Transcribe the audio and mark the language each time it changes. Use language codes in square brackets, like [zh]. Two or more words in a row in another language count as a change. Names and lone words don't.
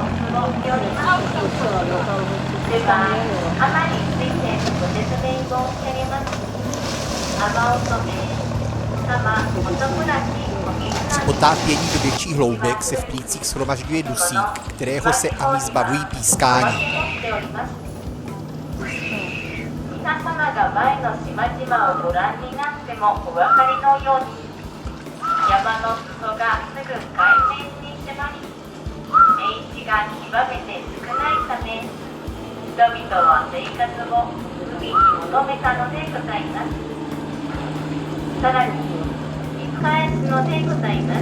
[cs] Při potápění do větších hloubek se v plících shromažďuje dusík, kterého se Ami zbavují pískáním. [ja] 皆様が前の島々をご覧になってもお分かりのように山の裾がすぐ海面に迫り平地が極めて少ないため人々は生活を海に求めたのでございますさらに引き返すのでございます